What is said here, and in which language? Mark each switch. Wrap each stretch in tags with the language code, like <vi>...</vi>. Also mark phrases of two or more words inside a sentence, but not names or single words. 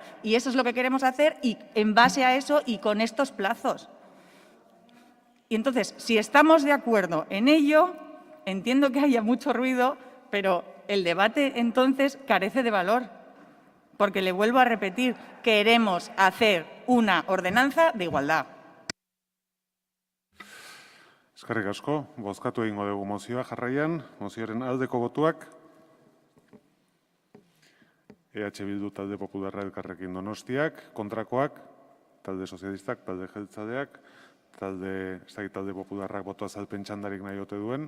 <es>Y eso es lo que queremos hacer, y en base a eso y con estos plazos. Y entonces, si estamos de acuerdo en ello, entiendo que haya mucho ruido, pero el debate entonces carece de valor. Porque, le vuelvo a repetir, queremos hacer una ordenanza de igualdad.</es> <eu>Eskerrik asko, bozkatu egingo dugu mozioa jarraian, mozioaren aldeko botuak. EH Bildu talde Popularra Elkarrekin Donostiak, kontrakoak, talde sozialistak, talde jeltzadeak, talde Popularrak boto azalpen txandarik nahi ote duen.</eu>